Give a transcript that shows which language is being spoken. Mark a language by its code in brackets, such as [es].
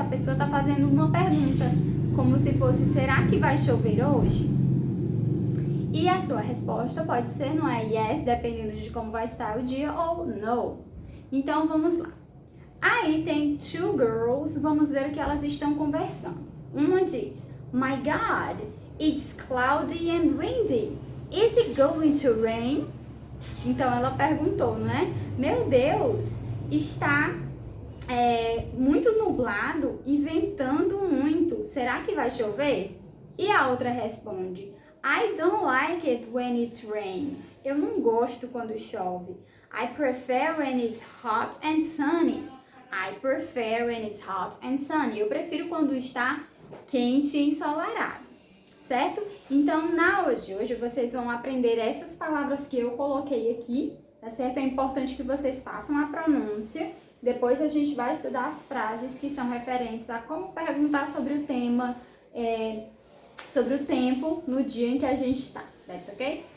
[pt] A pessoa está fazendo uma pergunta como se fosse será que vai chover hoje? E a sua resposta pode ser não é yes, dependendo de como vai estar o dia, ou no. Então vamos lá. Aí tem [en] two girls, [pt] vamos ver o que elas estão conversando. Uma diz, [en] my God, it's cloudy and windy. Is it going to rain? [pt] Então ela perguntou, né? Meu Deus, está muito nublado e ventando muito. Será que vai chover? E a outra responde, [en] I don't like it when it rains. [pt] Eu não gosto quando chove. [en] I prefer when it's hot and sunny. I prefer when it's hot and sunny. [pt] Eu prefiro quando está quente e ensolarado. Certo? Então, na aula de hoje, vocês vão aprender essas palavras que eu coloquei aqui, tá certo? É importante que vocês façam a pronúncia. Depois a gente vai estudar as frases que são referentes a como perguntar sobre o tema, sobre o tempo no dia em que a gente está. [en] That's okay?